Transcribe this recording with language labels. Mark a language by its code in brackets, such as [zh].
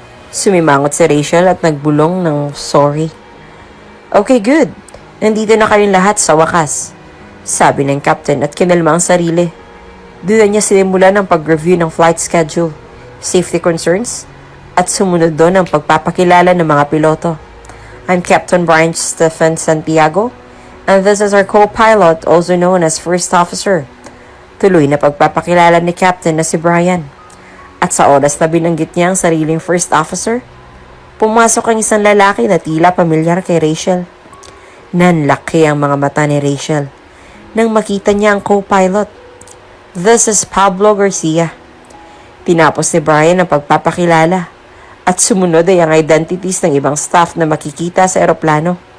[tl] Sumimangot si Rachel at nagbulong ng sorry. [en] Okay, good. [tl] Nandito na kayong lahat sa wakas. Sabi ng captain at kinalma ang sarili. Doon na niya sinimulan ang pag-review ng [en] flight schedule, safety concerns, [tl] at sumunod doon ang pagpapakilala ng mga piloto. [en] I'm Captain Brian Stephen Santiago, and this is our co-pilot, also known as First Officer. [tl] Tuloy na pagpapakilala ni Captain na si Brian. At sa oras na binanggit niya ang sariling First Officer, pumasok ang isang lalaki na tila pamilyar kay Rachel. Nanlaki ang mga mata ni Rachel nang makita niya ang co-pilot. [en] This is Pablo Garcia. [tl] Tinapos ni Brian ang pagpapakilala at sumunod ay ang identities ng ibang staff na makikita sa eroplano.